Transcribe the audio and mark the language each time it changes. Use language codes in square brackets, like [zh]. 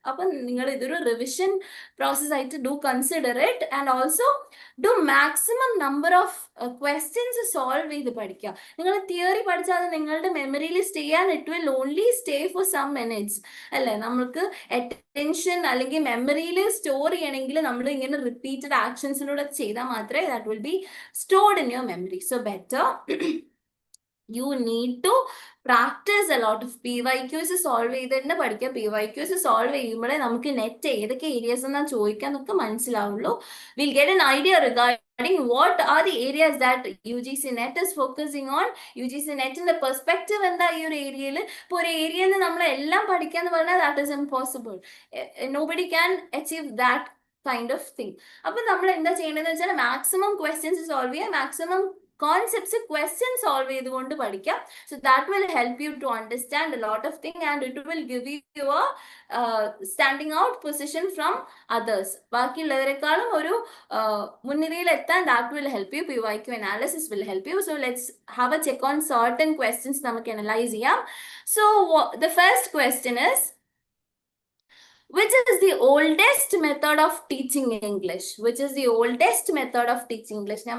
[ml] അപ്പൊ നിങ്ങൾ ഇതൊരു റിവിഷൻ പ്രോസസ് ആയിട്ട് [en] do consider it and also do maximum number of questions [ml] solve ചെയ്ത് പഠിക്കുക. നിങ്ങൾ തിയറി പഠിച്ചാൽ അത് നിങ്ങളുടെ മെമ്മറിയിൽ സ്റ്റേ ചെയ്യാൻ [en] it will only stay for some minutes [ml] അല്ലേ. നമുക്ക് അറ്റൻഷൻ അല്ലെങ്കിൽ മെമ്മറിയിൽ സ്റ്റോർ ചെയ്യണമെങ്കിൽ നമ്മൾ ഇങ്ങനെ റിപ്പീറ്റഡ് ആക്ഷൻസിലൂടെ ചെയ്താൽ മാത്രമേ [en] That will be stored in your memory. So better you need to practice a lot of PYQs [ml] solve ചെയ്ത് തന്നെ പഠിക്കുക. PYQs സോൾവ് ചെയ്യുമ്പോഴേ നമുക്ക് നെറ്റ് ഏതൊക്കെ ഏരിയാസ് എന്നാ ചോദിക്കാന്നൊക്കെ മനസ്സിലാവുള്ളൂ. [en] Will get an idea regarding what are the areas that UGC NET is focusing on. [ml] UGC NETന്റെ perspective എന്താ ഈ ഒരു ഏരിയയിൽ. ഇപ്പോൾ ഒരു ഏരിയയിൽ നമ്മൾ എല്ലാം പഠിക്കാന്ന് പറഞ്ഞാൽ [en] that is impossible. Nobody can achieve that kind of thing. [ml] അപ്പൊ നമ്മൾ എന്താ ചെയ്യേണ്ടതെന്ന് വെച്ചാൽ മാക്സിമം ക്വസ്റ്റ്യൻസ് സോൾവ് ചെയ്യുക, മാക്സിമം കോൺസെപ്റ്റ്സ് ക്വസ്റ്റ്യൻ സോൾവ് ചെയ്തുകൊണ്ട് പഠിക്കാം. [en] So that will help you to understand a lot of thing and it will give you standing out position from others. [ml] ബാക്കിയുള്ളവരെക്കാളും ഒരു മുൻനിരയിൽ എത്താൻ [en] That will help you. PYQ analysis will help you. So let's have a check on certain questions [ml] നമുക്ക് analyse ചെയ്യാം. [en] So the first question is which is the oldest method of teaching English? Which is the oldest method of teaching English?